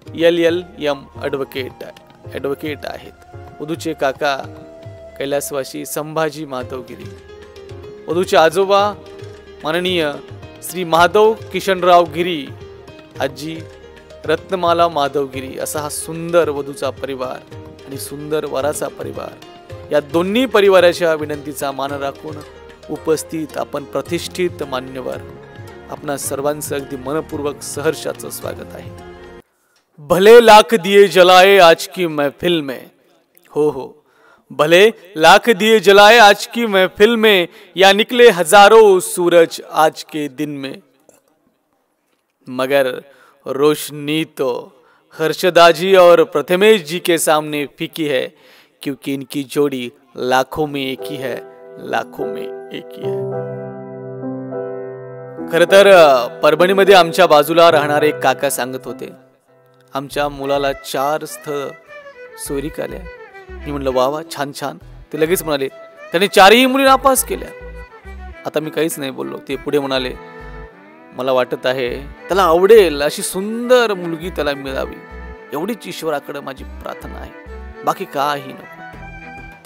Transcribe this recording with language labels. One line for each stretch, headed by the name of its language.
Marathi: LLM advocate आहेत, वधूचे काका कैलासवासी संभाजी माधव गिरी, वधूचे आजोबा माननीय श्री माधव किशनराव गिरी, आजी रत्नमाला माधवगिरी. असा हा सुंदर वधूचा परिवार आणि सुंदर वराचा परिवार, या दोन्ही परिवाराच्या विनंतीचा मान राखून उपस्थित आपण प्रतिष्ठित मान्यवर आपणा सर्वांचं अगदी मनपूर्वक सहर्षाचं स्वागत आहे.
Hindi: भले लाख दिए जलाए आज की महफिल में, हो भले लाख दिए जलाए आज की महफिल में, या निकले हजारों सूरज आज के दिन में, मगर रोशनी तो हर्षदा जी और प्रथमेश जी के सामने फीकी है, क्योंकि इनकी जोड़ी लाखों में एक ही है, लाखों में एक ही है.
Marathi: खरं तर परभणीमध्ये आमच्या बाजूला राहणारे एक काका सांगत होते, आमच्या मुलाला 4 स्थळ सोयरीक आल्या. मी म्हणलं वा वा, छान छान. ते लगेच म्हणाले त्याने 4ही मुली नापास केल्या. आता मी काहीच नाही बोललो. ते पुढे म्हणाले मला वाटत आहे त्याला आवडेल अशी सुंदर मुलगी त्याला मिळावी, एवढीच ईश्वराकडे माझी प्रार्थना आहे, बाकी काही नको.